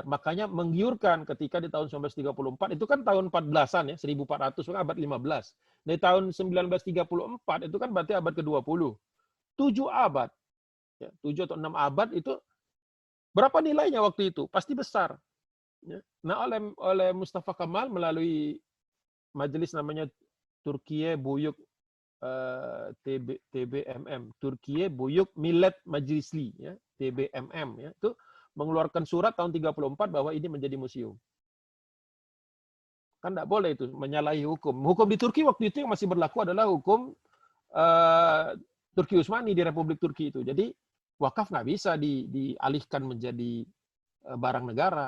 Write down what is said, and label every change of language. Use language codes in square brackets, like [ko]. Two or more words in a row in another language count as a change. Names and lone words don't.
[id] Makanya menggiurkan ketika di tahun 1934, itu kan tahun 14-an ya, 1400, kan abad 15. Di tahun 1934 itu kan berarti abad ke-20. 7 abad. Ya, 7 atau 6 abad itu berapa nilainya waktu itu? Pasti besar. Ya. Nah, oleh Mustafa Kemal melalui majelis namanya Türkiye Büyük TBMM, Türkiye Büyük Millet Meclisi, ya, TBMM, ya, itu mengeluarkan surat tahun 34 bahwa ini menjadi museum. Kan tidak boleh itu menyalahi hukum. Hukum di Turki waktu itu yang masih berlaku adalah hukum Turki Utsmani di Republik Turki itu. Jadi wakaf nggak bisa dialihkan menjadi barang negara.